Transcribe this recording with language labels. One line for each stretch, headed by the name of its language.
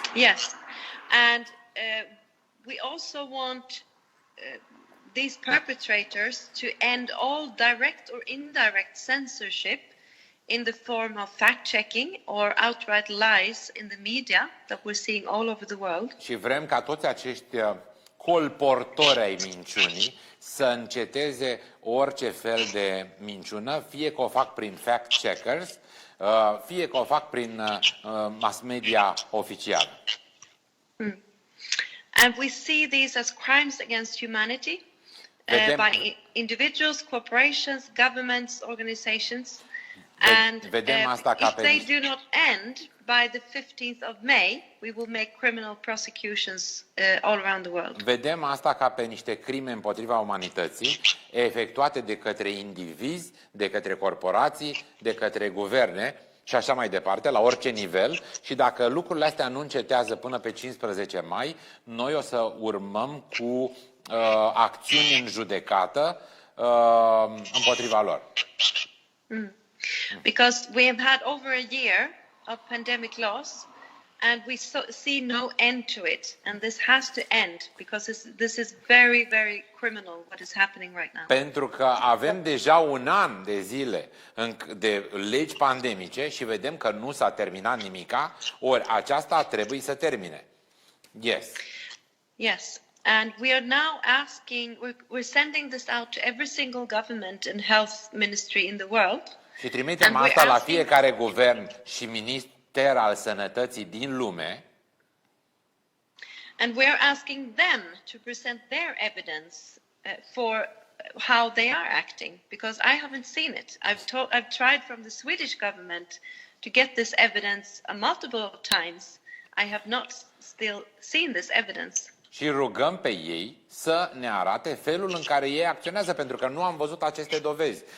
English: Yes, and we also want these perpetrators to end all direct or indirect censorship in the form of fact-checking or outright lies in the media that we're seeing all over the world.
Romanian: Și vrem ca toți acești colportori ai minciunii să înceteze orice fel de minciună, fie că o fac prin fact-checkers, fie că o fac prin mass media oficială.
English: And we see these as crimes against humanity by individuals, corporations, governments, organizations. And if they do not end by the 15th of May, we will make criminal prosecutions all around the world.
Romanian: Vedem asta ca pe niște crime împotriva umanității, efectuate de către indivizi, de către corporații, de către guverne și așa mai departe, la orice nivel. Și dacă lucrurile astea nu încetează până pe 15 mai, noi o să urmăm cu acțiuni în judecată împotriva lor.
English: Because we have had over a year of pandemic loss and we see no end to it, and this has to end because this is very, very criminal what is happening right now.
Romanian: Pentru că avem deja un an de zile de legi pandemice și vedem că nu s-a terminat nimica, ori aceasta trebuie să termine.
English: Yes. Yes. And we are now asking, we're sending this out to every single government and health ministry in the world.
Romanian: Și trimitem asta la fiecare guvern și minister al sănătății din lume.
English: And we're asking them to present their evidence for how they are acting, because I haven't seen it. I've tried from the Swedish government to get this evidence multiple times. I have not still seen this evidence.
Romanian: Și rugăm pe ei să ne arate felul în care ei acționează, pentru că nu am văzut aceste dovezi.